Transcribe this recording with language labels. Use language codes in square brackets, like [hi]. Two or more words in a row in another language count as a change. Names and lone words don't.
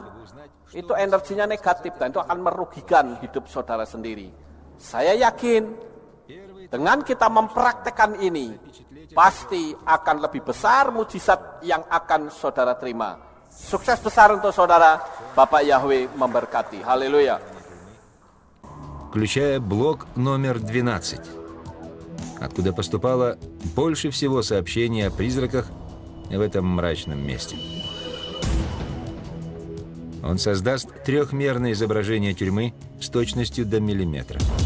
[id] Itu energinya negatif dan itu akan merugikan hidup saudara sendiri. Saya yakin dengan kita mempraktekkan ini, pasti akan lebih besar mujizat yang akan saudara terima. Sukses besar untuk saudara. Bapak Yahweh memberkati. Haleluya. [ru] Включая блок номер 12, откуда поступало больше всего сообщений о призраках в этом мрачном месте. Он создаст трехмерное изображение тюрьмы с точностью до миллиметра.